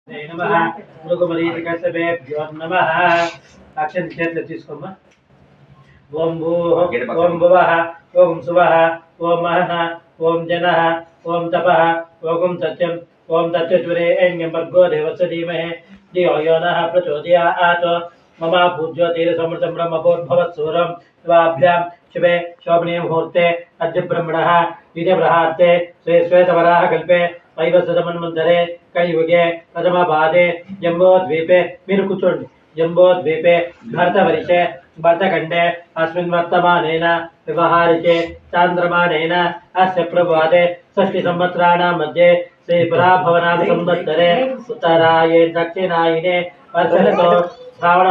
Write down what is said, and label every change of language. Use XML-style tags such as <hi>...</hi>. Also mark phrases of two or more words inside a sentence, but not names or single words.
<sa>नमः मृगमरीचिकसभेभ्यो नमः अक्षर</sa> <te>చేతులు తీసుకోమ్మా</te> <sa>ఓం భూః ఓం భువః ఓం సువః ఓం మహః ఓం జనః ఓం తపః ఓం సత్యం ఓం తత్వరేణ్యం భర్గో దేవస్య ధీమహి ధియో యో నః ప్రచోదయాత్ मम पूज्योतिरसमृतं ब्रह्मभूर्भवत्सूरं शिवाभ्यां शिवे शोभने मुहूर्ते अद्य ब्रह्मणः विजयबृहार्ते श्री श्वेतवराहकल्पे वैवस्वतमन्वन्तरे कलियुगे प्रथमपादे जम्बोद्वीपे</sa> <te>మీరు కూర్చోండి</te> <sa>जम्बोद्वीपे भरतवर्षे भरतखण्डे अस्मिन् वर्तमानेन व्यवहारिके चान्द्रमानेन अस्य प्रभाते षष्टिसंवत्सराणां मध्ये श्रीपराभवनाम संवत्सरे उत्तरायणे दक्षिणायने वर्षतो श्रावण</sa>